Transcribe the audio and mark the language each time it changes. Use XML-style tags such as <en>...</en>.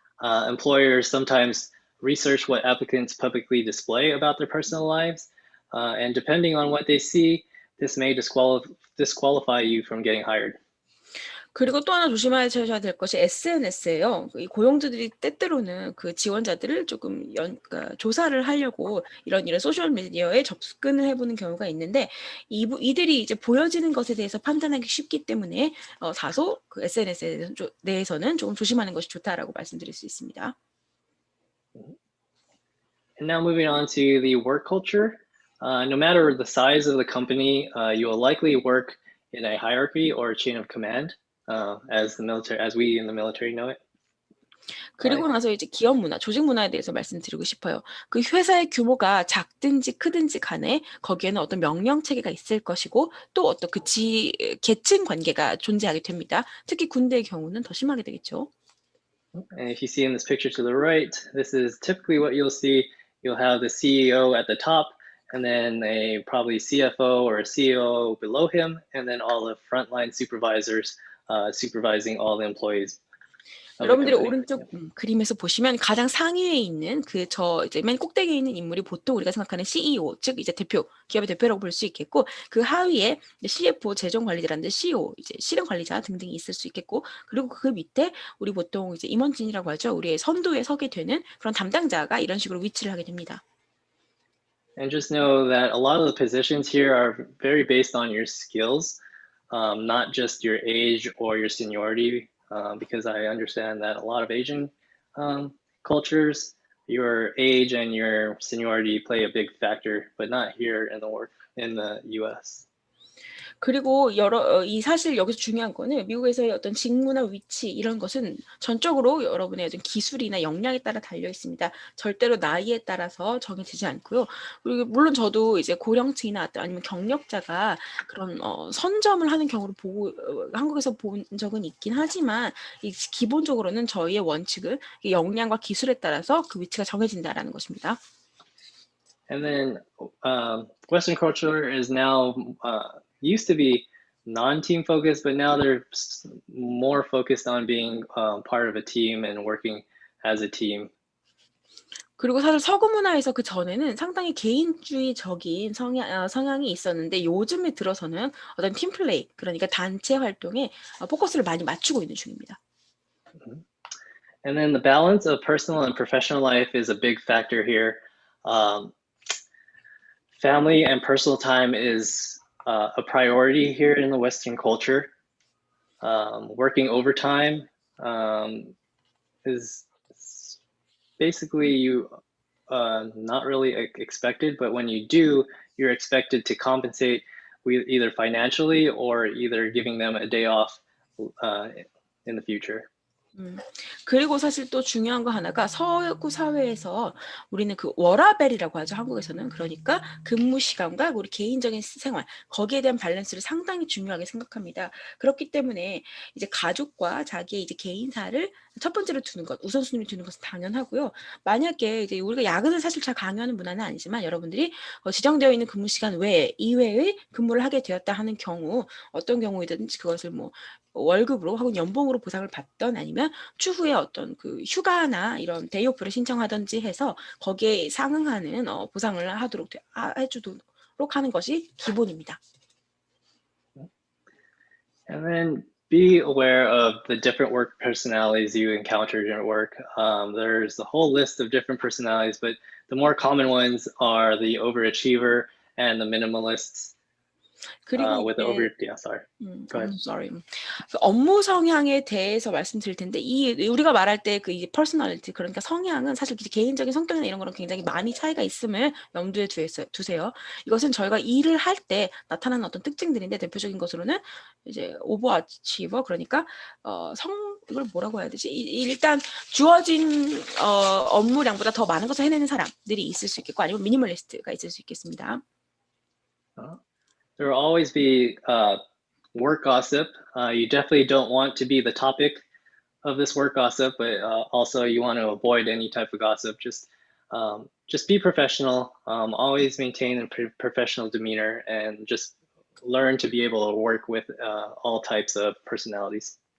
<en>Employers sometimes research what applicants publicly display about their personal lives, and depending on what they see, this may disqualify you from getting hired.</en> <ko>그리고 또 하나 조심하셔야 될 것이 SNS예요. 이 고용주들이 때때로는 그 지원자들을 조금 그러니까 조사를 하려고 이런 소셜 미디어에 접근을 해보는 경우가 있는데 이들이 이제 보여지는 것에 대해서 판단하기 쉽기 때문에 다소 그 SNS에 대해서는 조금 조심하는 것이 좋다라고 말씀드릴 수 있습니다.</ko> <en>And now moving on to the work culture. No matter the size of the company, you will likely work in a hierarchy or a chain of command, as we in the military know it.</en> <ko>그리고 나서 이제 기업 문화, 조직 문화에 대해서 말씀드리고 싶어요. 그 회사의 규모가 작든지 크든지 간에 거기에는 어떤 명령 체계가 있을 것이고 또 어떤 계층 관계가 존재하게 됩니다. 특히 군대의 경우는 더 심하게 되겠죠.</ko> <en>And if you see in this picture to the right, this is typically what you'll see. You'll have the CEO at the top, and then a probably CFO or a CEO below him, and then all the frontline supervisors supervising all the employees.</en> <ko>여러분들이 오른쪽 그림에서 보시면 가장 상위에 있는 이제 맨 꼭대기에 있는 인물이 보통 우리가 생각하는 CEO, 즉 이제 기업의 대표라고 볼 수 있겠고 그 하위에 CFO, 재정관리자라든지 CEO, 이제 실행관리자 등등이 있을 수 있겠고 그리고 그 밑에 우리 보통 이제 임원진이라고 하죠. 우리의 선두에 서게 되는 그런 담당자가 이런 식으로 위치를 하게 됩니다.</ko> <en>And just know that a lot of the positions here are very based on your skills, not just your age or your seniority. Because I understand that a lot of Asian cultures, your age and your seniority play a big factor, but not here in the U.S.</en> <ko>그리고 사실 여기서 중요한 거는 미국에서의 어떤 직무나 위치 이런 것은 전적으로 여러분의 어떤 기술이나 역량에 따라 달려 있습니다. 절대로 나이에 따라서 정해지지 않고요. 그리고 물론 저도 이제 고령층이나 아니면 경력자가 그런 선점을 하는 경우를 한국에서 본 적은 있긴 하지만 기본적으로는 저희의 원칙은 역량과 기술에 따라서 그 위치가 정해진다라는 것입니다.</ko> <en>And then Western culture is now used to be non-team focused, but now they're more focused on being part of a team and working as a team.</en> <ko>그리고 사실 서구 문화에서 그 전에는 상당히 개인주의적인 성향이 있었는데 요즘에 들어서는 어떤 팀플레이, 그러니까 단체 활동에 포커스를 많이 맞추고 있는 중입니다.</ko> <en>And then the balance of personal and professional life is a big factor here. Family and personal time is a priority here in the Western culture. Working overtime is basically not really expected, but when you do, you're expected to compensate either financially or either giving them a day off in the future.</en> <ko>그리고 사실 또 중요한 거 하나가 서구 사회에서 우리는 그 워라밸이라고 하죠, 한국에서는. 그러니까 근무 시간과 우리 개인적인 생활, 거기에 대한 밸런스를 상당히 중요하게 생각합니다. 그렇기 때문에 이제 가족과 자기의 이제 개인사를 첫 번째로 두는 것, 우선순위를 두는 것은 당연하고요. 만약에 이제 우리가 야근을 사실 잘 강요하는 문화는 아니지만 여러분들이 지정되어 있는 근무 시간 외에 이외의 근무를 하게 되었다 하는 경우, 어떤 경우이든지 그것을 뭐 월급으로 혹은 연봉으로 보상을 받던 아니면 추후에 어떤 그 휴가나 이런 데이오프를 신청하든지 해서 거기에 상응하는 보상을 해주도록 하는 것이 기본입니다.</ko> <en>And then be aware of the different work personalities you encounter during work. There's a whole list of different personalities, but the more common ones are the overachiever and the minimalists.</en> <ko>그리고</ko> <en>With the</en> <ko>이제</ko> <en>sorry. Go ahead. I'm sorry.</en> <ko>그 업무 성향에 대해서 말씀드릴 텐데 우리가 말할 때 그 이제 퍼스널리티 그러니까 성향은 사실 이제 개인적인 성격이나 이런 거랑 굉장히 많이 차이가 있음을 염두에 두세요. 이것은 저희가 일을 할 때 나타나는 어떤 특징들인데 대표적인 것으로는 이제 오버어치버 그러니까 이걸 뭐라고 해야 되지? 일단 주어진 업무량보다 더 많은 것을 해내는 사람들이 있을 수 있겠고 아니면 미니멀리스트가 있을 수 있겠습니다.</ko> <en>There will always be work gossip. You definitely don't want to be the topic of this work gossip, but also you want to avoid any type of gossip. Just be professional. Always maintain a professional demeanor, and just learn to be able to work with all types of personalities.</en>